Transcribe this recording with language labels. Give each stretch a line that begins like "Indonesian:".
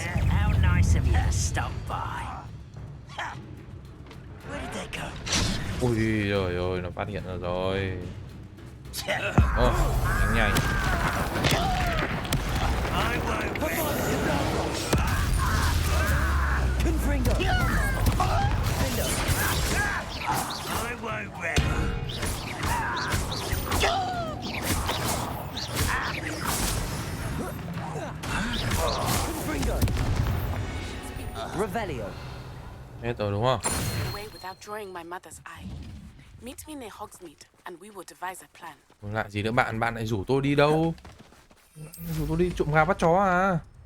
English: How nice of you to stop by. Where did they go?
Vietnamese: Ui trời ơi, nó phát hiện ra rồi. Nhanh nhanh. Revelio. Hết rồi đúng không?
English: Away without drawing my mother's eye. Meet me near Hogsmeade, and we will devise a plan.
Vietnamese: Lại gì nữa bạn? Bạn lại rủ tôi đi đâu? Rủ tôi đi trộm gà bắt chó à?